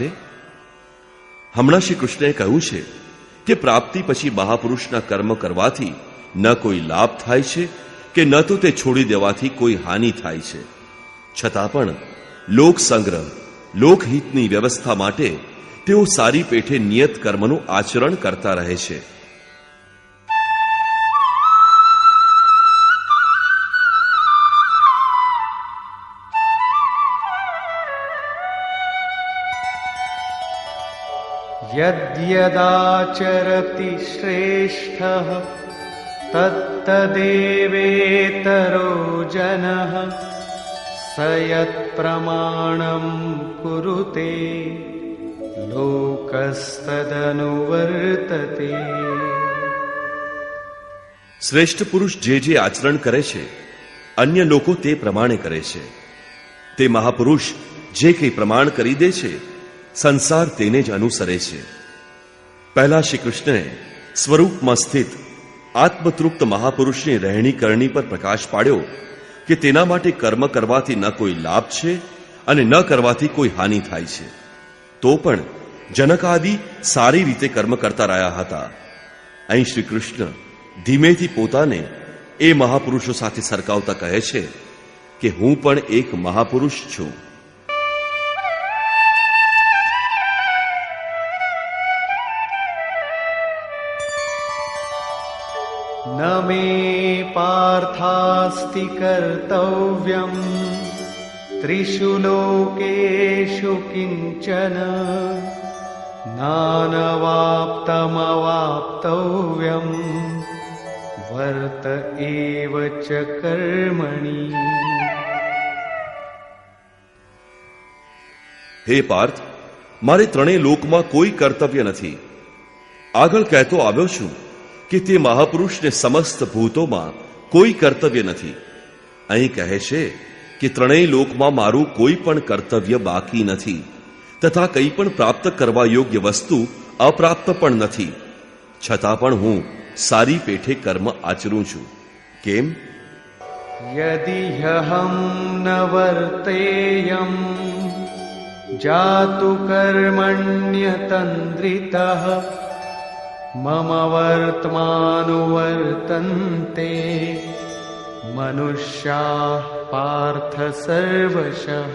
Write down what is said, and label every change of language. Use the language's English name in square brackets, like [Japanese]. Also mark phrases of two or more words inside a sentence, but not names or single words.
[Gujarati] હમણાં શ્રી કૃષ્ણએ કહ્યું છે કે પ્રાપ્તિ પછી મહાપુરુષના કર્મ કરવાથી ન કોઈ લાભ થાય છે કે ન તો તે છોડી દેવાથી કોઈ હાનિ થાય છે. છતાં પણ લોક સંગ્રહ, લોકહિતની વ્યવસ્થા માટે તેઓ સારી પેઠે નિયત કર્મનું આચરણ કરતા રહે છે. [Sanskrit] यद्यदाचरति श्रेष्ठः तत्तदेवेतरो जनः स यत्प्रमाणं कुरुते लोकस्तदनुवर्तते. [Gujarati] શ્રેષ્ઠ પુરુષ જે આચરણ કરે છે અન્ય લોકો તે પ્રમાણે કરે છે. તે મહાપુરુષ જે કંઈ પ્રમાણ કરી દે છે સંસાર તેને જ અનુસરે છે. પહેલા શ્રી કૃષ્ણએ સ્વરૂપમાં સ્થિત આત્મતૃપ્ત મહાપુરુષની રહેણી કરણી પર પ્રકાશ પાડ્યો કે તેના માટે કર્મ કરવાથી ન કોઈ લાભ છે અને ન કરવાથી કોઈ હાનિ થાય છે. તો પણ જનક આદિ સારી રીતે કર્મ કરતા રહ્યા હતા. અહીં શ્રી કૃષ્ણ ધીમેથી પોતાને એ મહાપુરુષો સાથે સરખાવતા કહે છે કે હું પણ એક મહાપુરુષ છું. [Sanskrit] न मे पार्थास्ति कर्तव्यं त्रिषु लोकेषु किंचन नानवाप्तमवाप्तव्यं वर्त एव च कर्मणि. [Gujarati] હે પાર્થ, મારે ત્રણેય લોકમાં કોઈ કર્તવ્ય નથી. આગળ કહેતો આવ્યો છું કે તે મહાપુરુષને સમસ્ત ભૂતોમાં કોઈ કર્તવ્ય નથી. અહીં કહે છે કે ત્રણેય લોકમાં મારું કોઈ પણ કર્તવ્ય બાકી નથી તથા કંઈ પણ પ્રાપ્ત કરવા યોગ્ય વસ્તુ અપ્રાપ્ત પણ નથી. છતાં પણ હું સારી પેઠે કર્મ આચરું છું. કેમ? [Sanskrit] यदि ह्यहं न वर्तेयं जातु कर्मण्यतन्द्रितः मम वर्त्मानुवर्तन्ते मनुष्याः पार्थ सर्वशः.